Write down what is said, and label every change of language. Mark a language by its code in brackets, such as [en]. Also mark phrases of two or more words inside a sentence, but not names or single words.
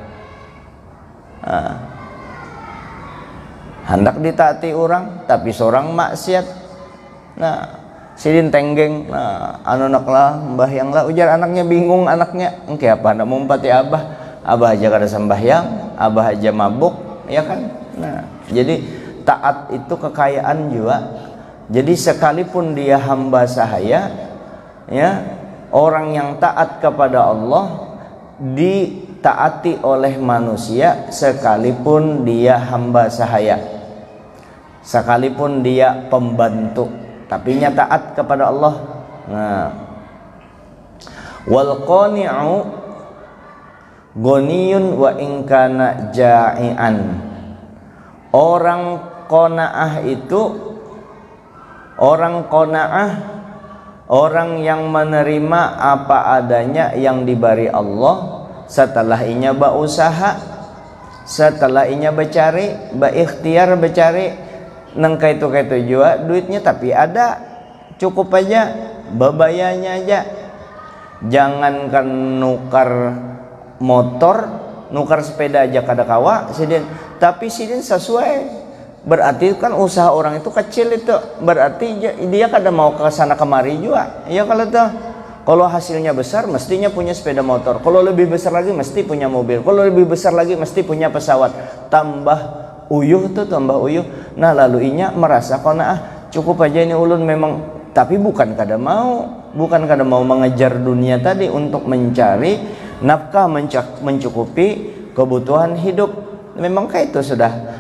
[id] Hendak ditaati orang tapi seorang maksiat. [bjn] Nah, sidin tenggeng, nah, naklah sembahyang lah, ujar anaknya bingung, anaknya engke apa nak mumpati abah aja kada sembahyang, abah aja mabuk, [id] ya kan. Nah, jadi taat itu kekayaan juga. Jadi sekalipun dia hamba sahaya, ya, orang yang taat kepada Allah ditaati oleh manusia sekalipun dia hamba sahaya, sekalipun dia pembantu, tapi nya taat kepada Allah. Nah, [ar] والقانع غني وإن كان جائعا. [id] Orang qanaah itu, orang qanaah, orang yang menerima apa adanya yang diberi Allah, [bjn] setelah inya berusaha, setelah inya bercari, berikhtiar bercari, nang kaitu juga duitnya tapi ada, cukup aja, bebayanya aja. Jangankan nukar motor, nukar sepeda aja kada kawa sidin, tapi sidin sesuai. [id] Berarti kan usaha orang itu kecil itu, berarti dia kada mau ke sana kemari juga. Ya kalau tuh, kalau hasilnya besar mestinya punya sepeda motor, kalau lebih besar lagi mesti punya mobil, kalau lebih besar lagi mesti punya pesawat, [bjn] tambah uyuh tuh, tambah uyuh. [id] Nah lalu inya merasa qanaah, cukup aja ini ulun memang, tapi bukan kada mau mengejar dunia tadi untuk mencari nafkah, mencukupi kebutuhan hidup, memang kayak itu sudah.